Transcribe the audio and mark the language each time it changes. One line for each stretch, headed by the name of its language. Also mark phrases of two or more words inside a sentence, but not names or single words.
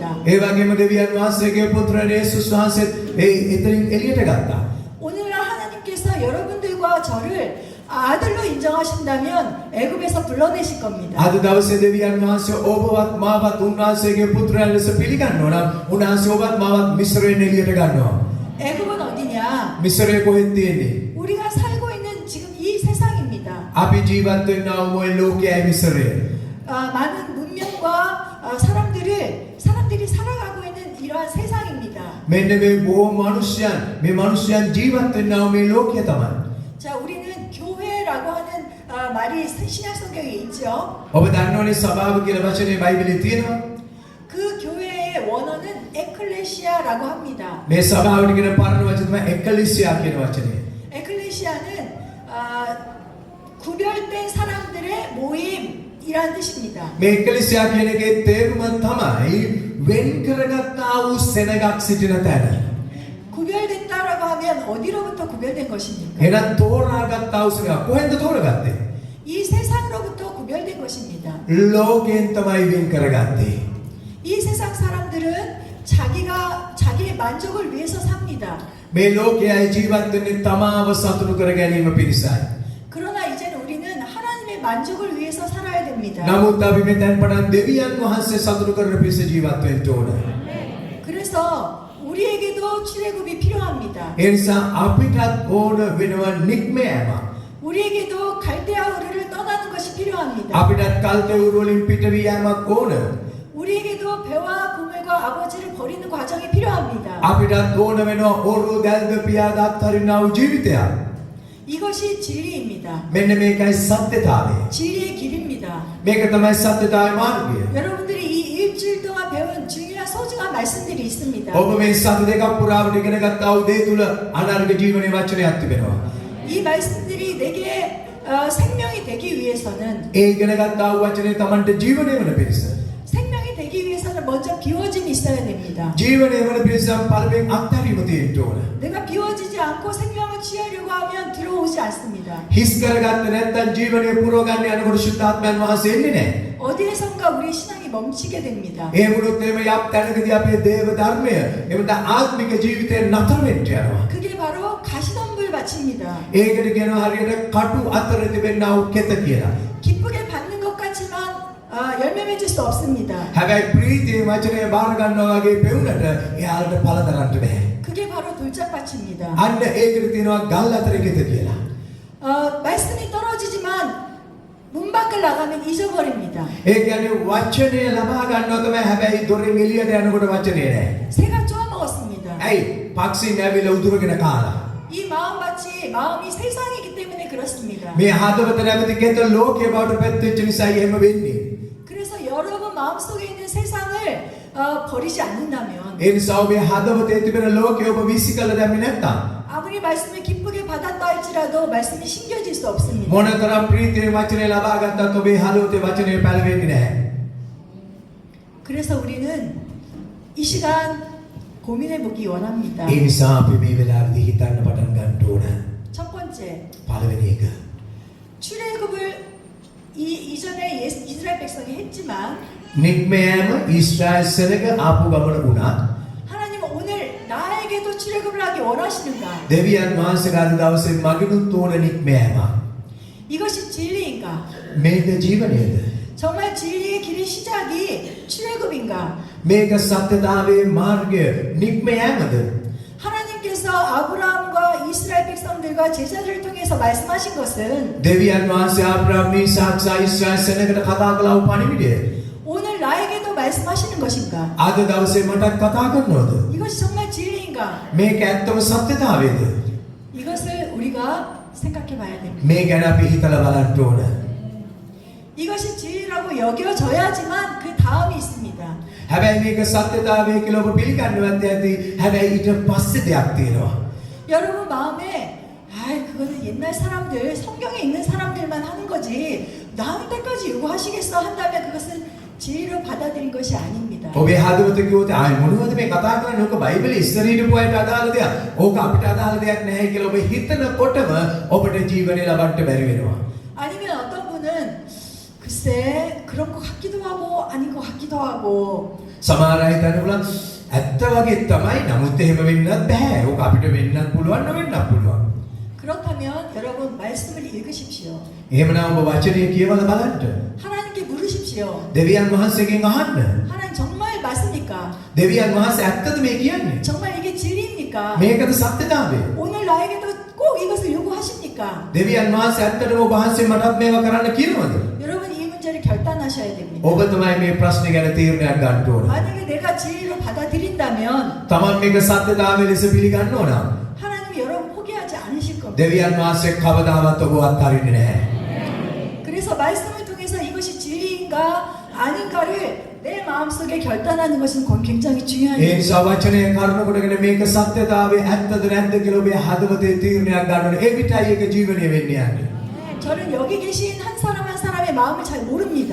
Sinhala: ඒ වගේම දෙවියන් වහන්සේගේ පුත්‍රයන් 예수ස් වහන්සේ එතනින් එළියට ගත්තා.
Korean: 오늘날 하나님께서 여러분들과 저를 아들로 인정하신다면 애굽에서 불러내실 겁니다.
Sinhala: අද දවසේ දෙවියන් වහන්සේ ඔබවත් මාවත් උන්වහන්සේගේ පුත්‍රයන් ලෙස පිළිගන්නවා නම් උන්වහන්සේ ඔබත් මාවත් මිස්රයෙන් එළියට ගන්නවා.
Korean: 애굽은 어디냐?
Sinhala: මිස්රේ කොහෙද තියෙන්නේ?
Korean: 우리가 살고 있는 지금 이 세상입니다.
Sinhala: අපි ජීවත් වෙනා වූ ලෝකයයි මිස්රය.
Korean: 많은 문명과 사람들이 살아가고 있는 이러한 세상입니다.
Sinhala: මෙන්න මේ බොහෝ මිනිස්යන් ජීවත් වෙනා වූ මේ ලෝකය තමයි.
Korean: 자, 우리는 교회라고 하는 말 말이 신약 성경에 있죠.
Sinhala: ඔබ දන්නවනේ සභාව කියලා වචනේ බයිබලයේ තියෙනවා.
Korean: 그 교회의 원어는 에클레시아라고 합니다.
Sinhala: මේ සභාවට කියන පරණ වචන තමයි එක්කලිසියා කියන වචනේ.
Korean: 에클레시아는 구별된 사람들의 모임이란 뜻입니다.
Sinhala: මේ එක්කලිසියා කියන එකේ තේරුම තමයි වෙන් කරගත්තා වූ සෙනගක් සිටින තැන.
Korean: 구별됐다라고 하면 어디로부터 구별된 것입니까?
Sinhala: එහෙනම් තෝරාගත්තා වූ සෙනග කොහෙන්ද තෝරගත්තේ?
Korean: 이 세상으로부터 구별된 것입니다.
Sinhala: ලෝකයෙන් තමයි වෙන් කරගත්තේ.
Korean: 이 세상 사람들은 자기의 만족을 위해서 삽니다.
Sinhala: මේ ලෝකයේ ජීවත් වෙන්නේ තමාව සතුටු කර ගැනීම පිණිසයි.
Korean: 그러나 이제는 우리는 하나님의 만족을 위해서 살아야 됩니다.
Sinhala: නමුත් අපි මෙතෙන් පටන් දෙවියන් වහන්සේ සතුටු කරන පිණිස ජීවත් වෙන්න ඕන.
Korean: 그래서 우리에게도 출애굽이 필요합니다.
Sinhala: ඒ නිසා අපිටත් ඕන වෙනවා නික්මෑම.
Korean: 우리에게도 갈대아 우르를 떠나는 것이 필요합니다.
Sinhala: අපිටත් කල්තේ වලින් පිටවී යාමක් ඕන.
Korean: 우리에게도 배와 그물과 아버지를 버리는 과정이 필요합니다.
Sinhala: අපිටත් ඕන වෙනවා ඕරු දැල්ද පියාද අත්හරිනා වූ ජීවිතයක්.
Korean: 이것이 진리입니다.
Sinhala: මෙන්න මේකයි සත්‍යතාවය.
Korean: 진리의 길입니다.
Sinhala: මේක තමයි සත්‍යතාව의 මාර්ගය.
Korean: 여러분들이 이 일주일 동안 배운 중요한 소중한 말씀들이 있습니다.
Sinhala: ඔබ මේ සති දෙකක් පුරාවට ඉගෙන ගත්තා වූ දේ තුල අනර්ග ජීවනයේ වචනයක් තිබෙනවා.
Korean: 이 말씀들이 내게 생명이 되기 위해서는
Sinhala: ඒ ඉගෙන ගත්තා වූ වචනේ Tamanට ජීවනය වන පිණිස.
Korean: 생명이 되기 위해서는 먼저 비워짐이 있어야 됩니다.
Sinhala: ජීවනය වන පිණිස පළවෙනි අත්හැරීම තියෙන්න ඕන.
Korean: 내가 비워지지 않고 생명을 취하려고 하면 들어오지 않습니다.
Sinhala: හිස් කරගත්තේ නැත්නම් ජීවනය පුරව ගන්න යනකොට ශුද්ධාත්මයන් වහන්සේ එන්නේ නැහැ.
Korean: 어디에선가 우리 신앙이 멈추게 됩니다.
Sinhala: ඒ වුණොත් එහෙම යම් තැනකදී අපේ දේව ධර්මය එමෙත ආත්මික ජීවිතේ නතර වෙන්න යනවා.
Korean: 그게 바로 가시덤불 밭입니다.
Sinhala: ඒකට කියනවා හරියට කටු අතර තිබෙනා වූ කෙත කියලා.
Korean: 기쁘게 받는 것 같지만 열매 맺을 수 없습니다.
Sinhala: හැබැයි ප්‍රීතියේ වචනය බාර ගන්නවා වගේ පෙවුනට එයාලට පළ දරන්න බෑ.
Korean: 그게 바로 돌짝밭입니다.
Sinhala: අන්න ඒකට තියෙනවා ගල් අතර කෙත කියලා.
Korean: 말씀이 떨어지지만 문 밖을 나가면 잊어버립니다.
Sinhala: ඒ කියන්නේ වචනය ලබා ගන්නවා තමයි හැබැයි දොරෙන් එළියට යනකොට වචනේ නැහැ.
Korean: 새가 쪼아먹었습니다.
Sinhala: ඇයි? පක්ෂීන් ඇවිල්ලා උදුරගෙන කාලා.
Korean: 이 마음밭이 마음이 세상이기 때문에 그렇습니다.
Sinhala: මේ හදවත නැමැති කෙත ලෝකයේ බවට පැත්තෙච්ච නිසායි එහෙම වෙන්නේ.
Korean: 그래서 여러분 마음속에 있는 세상을 버리지 않는다면
Sinhala: ඒ නිසා ඔබේ හදවතේ තිබෙන ලෝකය ඔබ විසිකලා දැම්මේ නැත්තම්
Korean: 아무리 말씀을 기쁘게 받았다 할지라도 말씀이 심겨질 수 없습니다.
Sinhala: මොනතරම් ප්‍රීතියේ වචනේ ලබා ගත්තත් ඔබේ හදවතේ වචනේ පැලවෙන්නේ නැහැ.
Korean: 그래서 우리는 이 시간 고민해 보기 원합니다.
Sinhala: ඒ නිසා අපි මේ වෙලාවේදී හිතන්න පටන් ගන්න ඕන.
Korean: 첫 번째,
Sinhala: පළවෙනි එක.
Korean: 출애굽을 이전에 이스라엘 백성이 했지만
Sinhala: නික්මෑම ඊශ්‍රායල් සෙනග ආපු ගමන වුණා.
Korean: 하나님은 오늘 나에게도 출애굽을 하기 원하시는가?
Sinhala: දෙවියන් වහන්සේ අද දවසේ මගිනුත් ඕන නික්මෑම.
Korean: 이것이 진리인가?
Sinhala: මේක ජීවනයේද?
Korean: 정말 진리의 길의 시작이 출애굽인가?
Sinhala: මේක සත්‍යතාවයේ මාර්ගය නික්මෑමද?
Korean: 하나님께서 아브라함과 이스라엘 백성들과 제자들을 통해서 말씀하신 것은
Sinhala: දෙවියන් වහන්සේ ආබ්‍රහම් ඉසාක් ඊශ්‍රායල් සෙනගට කතා කළා වූ පණිවිඩය.
Korean: 오늘 나에게도 말씀하시는 것인가?
Sinhala: අද දවසේ මටත් කතා කරනවද?
Korean: 이것이 정말 진리인가?
Sinhala: මේක ඇත්තම සත්‍යතාවයද?
Korean: 이것을 우리가 생각해 봐야 됩니다.
Sinhala: මේ ගැන අපි හිතලා බලන්න ඕන.
Korean: 이것이 진리라고 여겨져야지만 그 다음이 있습니다.
Sinhala: හැබැයි මේක සත්‍යතාවය කියලා ඔබ පිළිගන්නවත් ඇති. හැබැ이 ඊට පස්සේ දෙයක් තියෙනවා.
Korean: 여러분 마음에 그거는 옛날 사람들, 성경에 있는 사람들만 하는 거지 나한테까지 요구하시겠어 한다면 그것은 진리로 받아들인 것이 아닙니다.
Sinhala: ඔබේ හදවත කිව්වොත් මොනවද මේ කතා කරන්නේ? ඕක බයිබලයේ ඉස්සර හිටපු අයට අදාළ දෙයක්. ඕක අපිට අදාළ දෙයක් නැහැ කියලා ඔබ හිතනකොටම ඔබට ජීවනය ලබන්න බැරි වෙනවා.
Korean: 아니면 어떤 분은 글쎄 그런 것 같기도 하고 아닌 것 같기도 하고
Sinhala: සමහර අය හිතනවා ඇත්ත වගේ තමයි. නමුත් එහෙම වෙන්නත් බෑ. ඕක අපිට වෙන්නත් පුළුවන් නොවෙන්නත් පුළුවන්.
Korean: 그렇다면 여러분 말씀을 읽으십시오.
Sinhala: එහෙමනම් ඔබ වචනය කියවලා බලන්න.
Korean: 하나님께 물으십시오.
Sinhala: දෙවියන් වහන්සේගෙන් අහන්න.
Korean: 하나님 정말 맞습니까?
Sinhala: දෙවියන් වහන්සේ ඇත්තද මේ කියන්නේ?
Korean: 정말 이게 진리입니까?
Sinhala: මේකද සත්‍යතාවය?
Korean: 오늘 나에게도 꼭 이것을 요구하십니까?
Sinhala: දෙවියන් වහන්සේ ඇත්තටම ඔබ වහන්සේ මටත් මේවා කරන්න කියනවද?
Korean: 여러분 이 문제를 결단하셔야 됩니다.
Sinhala: ඔබ තමයි මේ ප්‍රශ්නේ ගැන තීරණයක් ගන්න ඕන.
Korean: 만약에 내가 진리로 받아들인다면
Sinhala: තමන් මේක සත්‍යතාවය ලෙස පිළිගන්න ඕන.
Korean: 하나님이 여러분 포기하지 않으실 겁니다.
Sinhala: දෙවියන් වහන්සේ කවදාවත් ඔබ අත්හරින්නේ නැහැ.
Korean: 것인가 아닌가를 내 마음속에 결단하는 것은 굉장히 중요한
Sinhala: ඒ
Korean: 일이죠.
Sinhala: නිසා වචනය කරුණු කොටගෙන මේක සත්‍යතාවයේ ඇත්තද නැද්ද කියලා ඔබේ හදවතේ තීරණයක් ගන්න ඕනේ. ඒ විතරයි ඒක ජීවනය වෙන්නේ යන්නේ.
Korean: 저는 여기 계신 한 사람 한 사람의 마음을 잘 모릅니다.